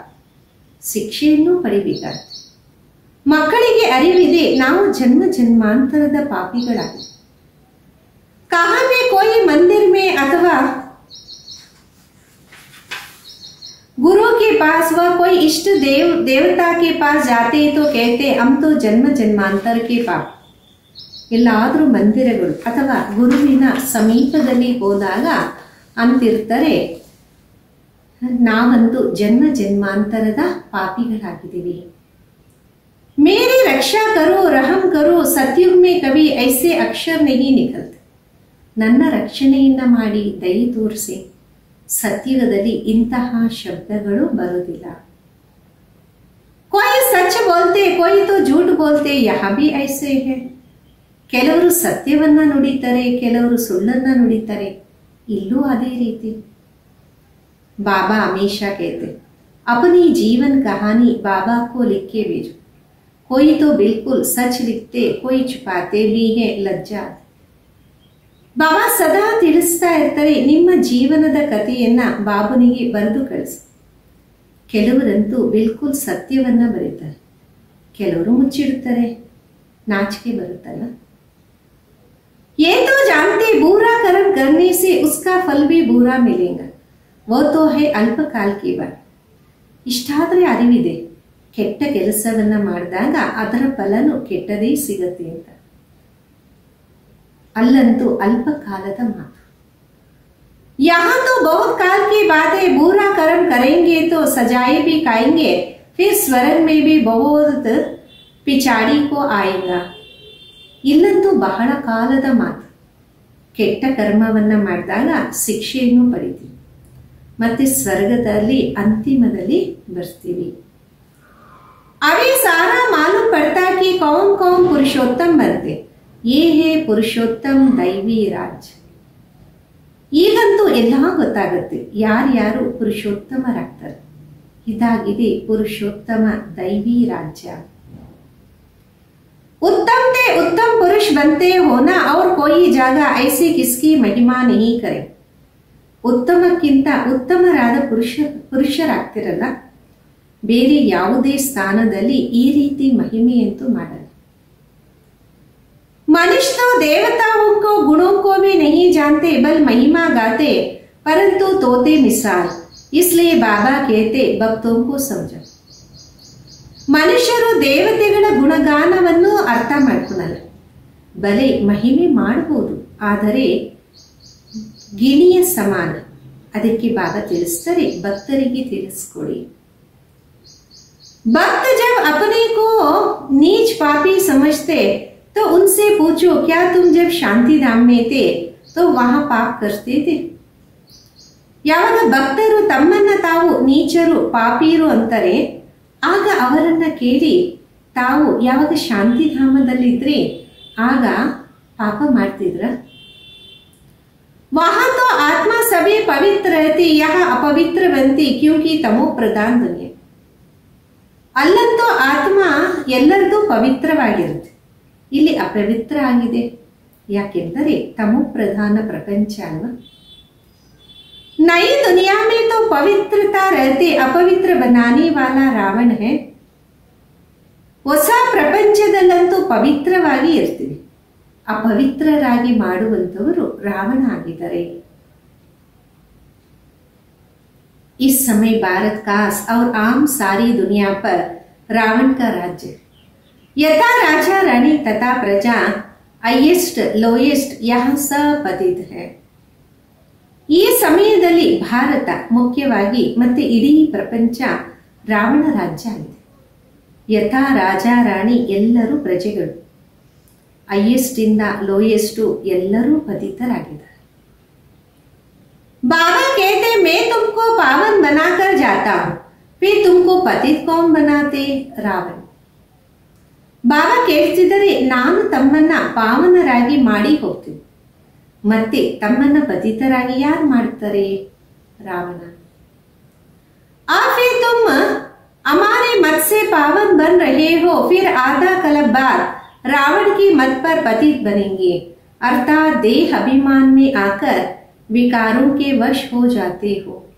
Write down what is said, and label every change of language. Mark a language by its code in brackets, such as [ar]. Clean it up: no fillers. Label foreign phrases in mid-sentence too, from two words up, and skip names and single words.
[kn] ಶಿಕ್ಷೆಯನ್ನು ಪಡಿಬೇಕಾಗುತ್ತೆ. ಮಕ್ಕಳಿಗೆ ಅರಿವಿದೆ ನಾವು ಜನ್ಮ ಜನ್ಮಾಂತರದ ಪಾಪಿಗಳಾಗಿ. [hi] कहाँ में कोई मंदिर में अथवा गुरु के पास व कोई इष्ट देवता के पास जाते तो कहते हम तो जन्म जन्मांतर के पाप. [kn] ಎಲ್ಲಾದರೂ ಮಂದಿರಗಳು ಅಥವಾ ಗುರುವಿನ ಸಮೀಪದಲ್ಲಿ ಹೋದಾಗ ಅಂತಿರ್ತಾರೆ ನಾವಂತೂ ಜನ್ಮ ಜನ್ಮಾಂತರದ ಪಾಪಿಗಳಾಗಿದ್ದೀವಿ. [hi] मेरी रक्षा करो रहम करो सतयुग में कभी ऐसे अक्षर नहीं निकलते. [kn] ನನ್ನ ರಕ್ಷಣೆಯನ್ನ ಮಾಡಿ ದಯೆ ತೋರಿಸಿ, ಸತ್ಯುಗದಲ್ಲಿ ಇಂತಹ ಶಬ್ದಗಳು ಬರುವುದಿಲ್ಲ. [hi] कोई सच बोलते कोई तो झूठ बोलते, यहाँ भी ऐसे है. [kn] ಕೆಲವರು ಸತ್ಯವನ್ನ ನುಡಿತಾರೆ, ಕೆಲವರು ಸುಳ್ಳನ್ನ ನುಡಿತಾರೆ. ಇಲ್ಲೂ ಅದೇ ರೀತಿ. [hi] बाबा हमेशा कहते अपनी जीवन कहानी बाबा को लिख के भेजो. कोई तो बिल्कुल सच लिखते, कोई छुपाते भी है, लज्जा. [kn] ಬಾಬಾ ಸದಾ ತಿಳಿಸ್ತಾ ಇರ್ತಾರೆ, ನಿಮ್ಮ ಜೀವನದ ಕಥೆಯನ್ನ ಬಾಬುನಿಗೆ ಬರೆದು ಕಳಿಸಿ. ಕೆಲವರಂತೂ ಬಿಲ್ಕುಲ್ ಸತ್ಯವನ್ನ ಬರೀತಾರೆ, ಕೆಲವರು ಮುಚ್ಚಿಡುತ್ತಾರೆ, ನಾಚಿಕೆ ಬರುತ್ತಲ್ಲ. [hi] ये तो जानते बुरा कर्म करने से उसका फल भी बुरा मिलेगा, वो तो है अल्पकाल की बात. [kn] ಇಷ್ಟಾದ್ರೆ ಅರಿವಿದೆ, ಕೆಟ್ಟ ಕೆಲಸವನ್ನ ಮಾಡಿದಾಗ ಅದರ ಫಲನು ಕೆಟ್ಟದೇ ಸಿಗತ್ತೆ ಅಂತ. ಅಲ್ಲಂತೂ ಅಲ್ಪ ಕಾಲದ ಮಾತು. [hi] यहाँ तो बहुत काल की बात है, बुरा कर्म करेंगे तो सजाए भी खाएंगे, फिर स्वर्ग में भी बहुत पिछाड़ी को आएगा. [kn] ಇಲ್ಲಂತೂ ಬಹಳ ಕಾಲದ ಮಾತು. ಕೆಟ್ಟ ಕರ್ಮವನ್ನ ಮಾಡಿದಾಗ ಶಿಕ್ಷೆಯನ್ನು ಪಡಿತೀವಿ, ಮತ್ತೆ ಸ್ವರ್ಗದಲ್ಲಿ ಅಂತಿಮದಲ್ಲಿ ಬರ್ತೀವಿ. [hi] अभी सारा मालूम पड़ता कि कौन कौन पुरुषोत्तम बनते, ये है पुरुषोत्तम दैवी ರಾಜ್. [kn] ಈಗಂತೂ ಎಲ್ಲ ಗೊತ್ತಾಗುತ್ತೆ ಯಾರ್ಯಾರು ಪುರುಷೋತ್ತಮರಾಗ್ತಾರೆ. ಇದಾಗಿದೆ ಪುರುಷೋತ್ತಮ ದೈವಿ ರಾಜ್ಯ. [hi] उत्तम ते उत्तम पुरुष बनते होना और कोई जगह ऐसी किसकी महिमा नहीं करे. [kn] ಉತ್ತಮಕ್ಕಿಂತ ಉತ್ತಮರಾದ ಪುರುಷರಾಗ್ತಿರಲ್ಲ, ಬೇರೆ ಯಾವುದೇ ಸ್ಥಾನದಲ್ಲಿ ಈ ರೀತಿ ಮಹಿಮೆಯಂತೂ ಮಾಡಲ್ಲ. [hi] मनुष्य तो देवताओं को गुणों को भी नहीं जानते, बल महिमा गाते परंतु तोते मिसाल, इसलिए बाबा कहते भक्तों को समझो. [kn] ಮನುಷ್ಯರು ದೇವತೆಗಳ ಗುಣಗಾನವನ್ನು ಅರ್ಥ ಮಾಡ್ಕೊಳಲ್ಲ, ಬಲೆ ಮಹಿಮೆ ಮಾಡಬಹುದು, ಆದರೆ ಗಿಣಿಯ ಸಮಾನ. ಅದಕ್ಕೆ ಬಾಬಾ ತಿಳಿಸ್ತಾರೆ, ಭಕ್ತರಿಗೆ ತಿಳಿಸ್ಕೊಡಿ. [hi] भक्त जब अपने को नीच पापी समझते तो उनसे पूछो क्या तुम जब शांति धाम में थे तो वहां पाप करते थे. [kn] ಯಾವಾಗ ಭಕ್ತರು ತಮ್ಮನ್ನ ತಾವು ನೀಚರು ಪಾಪೀರು ಅಂತಾರೆ, ಆಗ ಅವರನ್ನ ಕೇಳಿ ತಾವು ಯಾವಾಗ ಶಾಂತಿಧಾಮದಲ್ಲಿದ್ರೆ ಆಗ ಪಾಪ ಮಾಡ್ತಿದ್ರ. [hi] वहां तो आत्मा सभी पवित्र रहती, यहाँ अपवित्र बनती क्योंकि तमो प्रधान दुनिया. [kn] ಅಲ್ಲಂತೂ ಆತ್ಮ ಎಲ್ಲರದು ಪವಿತ್ರವಾಗಿರುತ್ತೆ, ಇಲ್ಲಿ ಅಪವಿತ್ರ ಆಗಿದೆ. ಯಾಕೆಂದರೆ ತಮೋ ಪ್ರಧಾನ ಪ್ರಪಂಚ ಅಲ್ವಾ. [hi] नई दुनिया में तो पवित्रता रहती, अपवित्र बनाने वाला रावण है. [kn] ಹೊಸ ಪ್ರಪಂಚದಲ್ಲಂತೂ ಪವಿತ್ರವಾಗಿ ಇರ್ತೀವಿ, ಅಪವಿತ್ರರಾಗಿ ಮಾಡುವಂತವರು ರಾವಣ ಆಗಿದ್ದಾರೆ. [hi] इस समय भारत का और आम सारी दुनिया पर रावण का राज्य. यथा राजा रानी तथा प्रजा [en] highest lowest [hi] यहाँ सब पतित है. [kn] ಈ ಸಮಯದಲ್ಲಿ ಭಾರತ ಮುಖ್ಯವಾಗಿ ಮತ್ತೆ ಇಡೀ ಪ್ರಪಂಚ ರಾವಣ ರಾಜ್ಯ ಆಗಿದೆ. ಯಥಾ ರಾಜ ರಾಣಿ ಎಲ್ಲರೂ ಪ್ರಜೆಗಳು, ಹೈಯೆಸ್ಟ್ ಇಂದ ಲೋಯೆಸ್ಟ್ ಎಲ್ಲರೂ ಪತಿತರಾಗಿದ್ದಾರೆ. [hi] बाबा कहते मैं तुमको पावन बनाकर जाता हूं, फिर तुमको पतित कौन बनाते, रावण. [kn] ಬಾಬಾ ಕೇಳ್ತಿದ್ದಾರೆ, ನಾನು ತಮ್ಮನ್ನ ಪಾವನರಾಗಿ ಮಾಡಿ ಹೋಗ್ತೀನಿ, ಮತ್ತೆ ತಮ್ಮನ್ನ ಪತಿತರಾಗಿ ಯಾರು ಮಾಡ್ತಾರೆ, ರಾವಣ. [hi] आ फिर तुम हमारे मत से पावन बन रहे हो, फिर आधा कल्प बाद रावण की मत पर पतित बनेंगे, अर्थात देह अभिमान में आकर विकारों के वश हो जाते हो.